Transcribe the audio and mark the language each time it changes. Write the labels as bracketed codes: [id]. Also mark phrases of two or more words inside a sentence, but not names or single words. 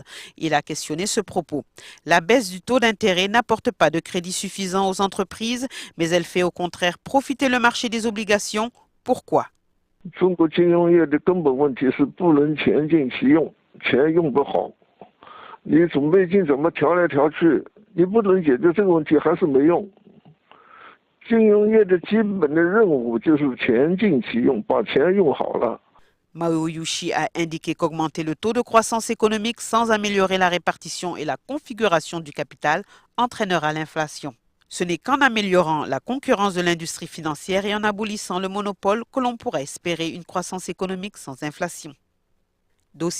[fr] Il a questionné ce propos. La baisse du taux d'intérêt n'apporte pas de crédit suffisant aux entreprises, mais elle fait au contraire profiter le marché des obligations. Pourquoi? [zh] 你准备金怎么调来调去，你不能解决这个问题还是没用。金融业的基本的任务就是钱进其用，把钱用好了。 [fr] Mao Yuxi a indiqué qu'augmenter le taux de croissance économique sans améliorer la répartition et la configuration du capital entraînera l'inflation. Ce n'est qu'en améliorant la concurrence de l'industrie financière et en abolissant le monopole que l'on pourra espérer une croissance économique sans inflation.